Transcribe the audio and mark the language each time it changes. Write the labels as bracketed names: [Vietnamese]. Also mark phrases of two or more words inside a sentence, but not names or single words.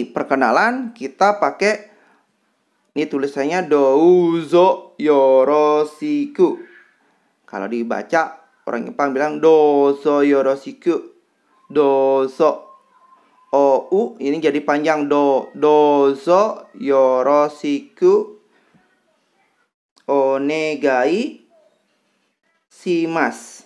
[Indonesian] perkenalan kita pakai ini tulisannya [Japanese] どうぞよろしく. [Indonesian] Kalau dibaca orang Jepang bilang [Japanese] どうぞよろしく. [Indonesian] Dozo ou ini jadi panjang [Japanese] どうぞよろしくお願いします.